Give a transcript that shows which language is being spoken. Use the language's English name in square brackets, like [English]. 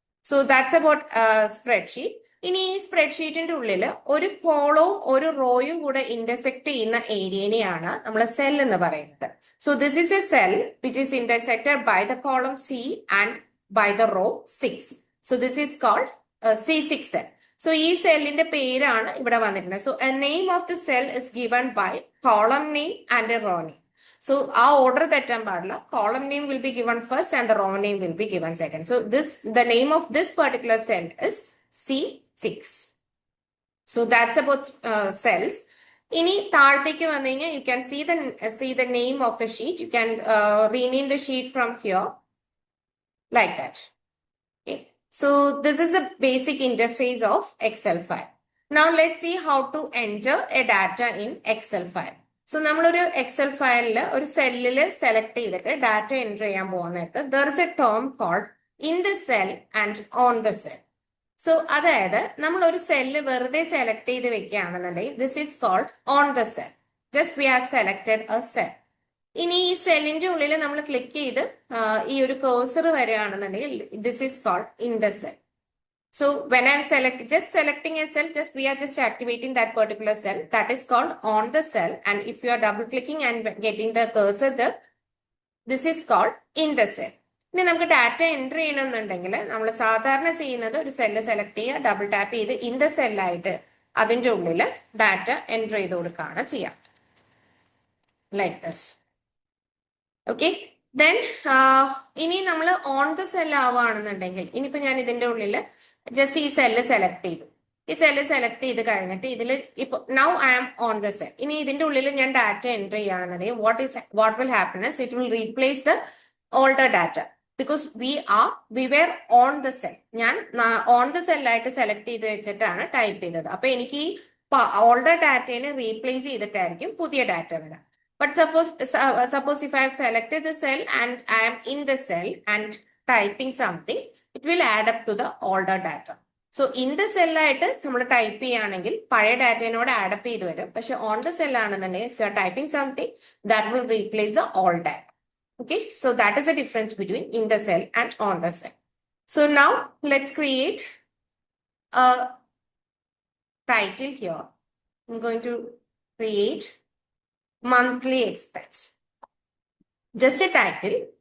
[English] So that's about spreadsheet. [Malayalam] ഇനി ഈ സ്പ്രെഡ്ഷീറ്റിന്റെ ഉള്ളിൽ ഒരു കോളവും ഒരു റോയും കൂടെ ഇന്റർസെക്ട് ചെയ്യുന്ന ഏരിയനെയാണ് നമ്മൾ സെൽ എന്ന് പറയുന്നത്. [English] So this is a cell which is intersected by the column C and by the row 6. So this is called C6 cell. [Malayalam] So ഈ സെല്ലിന്റെ പേരാണ് ഇവിടെ വന്നിട്ടുള്ളത്. [English] So a name of the cell is given by column name and a row name. So our order [Malayalam] തെറ്റാൻ പാടില്ല. [English] Column name will be given first and the row name will be given second. So the name of this particular cell is C6. So that's about cells. [Malayalam] ഇനി താഴത്തേക്ക് വന്നു കഴിഞ്ഞാൽ [English] you can see the name of the sheet. You can rename the sheet from here like that. Okay. So this is a basic interface of Excel file. Now let's see how to enter a data in Excel file. [Malayalam] So നമ്മളൊരു Excel ഫയലിൽ ഒരു സെല്ലിൽ select ചെയ്തിട്ട് data enter ചെയ്യാൻ പോകുന്നിട്ട് [English] there is a term called in the cell [Malayalam] and on the cell. So അതായത് നമ്മൾ ഒരു cell വെറുതെ സെലക്ട് ചെയ്ത് വെക്കുകയാണെന്നുണ്ടെങ്കിൽ [English] This is called on the cell. Just we have selected a cell. [Malayalam] ഇനി ഈ സെല്ലിന്റെ ഉള്ളിൽ നമ്മൾ ക്ലിക്ക് ചെയ്ത് ഈ ഒരു കേഴ്സർ വരികയാണെന്നുണ്ടെങ്കിൽ [English] This is called in the cell. So when I'm selecting a cell, we are just activating that particular cell. That is called on the cell. And if you are double clicking and getting the cursor there, this is called in the cell. [Malayalam] ഇനി നമുക്ക് data enter ചെയ്യണമെന്നുണ്ടെങ്കിൽ നമ്മൾ സാധാരണ ചെയ്യുന്നത് ഒരു cell select ചെയ്യുക, double tap ചെയ്ത് in the സെല്ലായിട്ട് അതിൻ്റെ ഉള്ളിൽ ഡാറ്റ എൻ്റർ ചെയ്ത് കൊടുക്കുകയാണ് ചെയ്യാം. [English] Like this. [Malayalam] ഓക്കെ, ദെൻ ഇനി നമ്മൾ ഓൺ ദ സെൽ ആവുകയാണെന്നുണ്ടെങ്കിൽ ഇനിയിപ്പോൾ ഞാൻ ഇതിൻ്റെ ഉള്ളിൽ ജസ്റ്റ് ഈ സെല്ല് സെലക്ട് ചെയ്തു. ഈ സെല്ല് സെലക്ട് ചെയ്ത് കഴിഞ്ഞിട്ട് ഇതിൽ ഇപ്പോൾ [English] Now I am on the cell. [Malayalam] ഇനി ഇതിൻ്റെ ഉള്ളിൽ ഞാൻ ഡാറ്റ എൻ്റർ ചെയ്യുകയാണെന്നുണ്ടെങ്കിൽ [English] What will happen is it will replace the older data because we were on the cell. [Malayalam] ഞാൻ ഓൺ ദ സെല്ലായിട്ട് സെലക്ട് ചെയ്ത് വെച്ചിട്ടാണ് ടൈപ്പ് ചെയ്തത്. അപ്പൊ എനിക്ക് ഈ ഓൾഡർ ഡാറ്റേനെ റീപ്ലേസ് ചെയ്തിട്ടായിരിക്കും പുതിയ ഡാറ്റ വരാം. [English] But suppose if I have selected the cell and I am in the cell and typing something, it will add up to the older data. [Malayalam] So in the സെല്ലായിട്ട് നമ്മൾ type ചെയ്യുകയാണെങ്കിൽ പഴയ ഡാറ്റയോട് add up ചെയ്ത് വരും. പക്ഷെ on the cell ആണെന്നുണ്ടെങ്കിൽ [English] If you are typing something that will replace the old data. Okay, so that is the difference between in the cell and on the cell. So now let's create a title here. I'm going to create monthly expense. Just a title.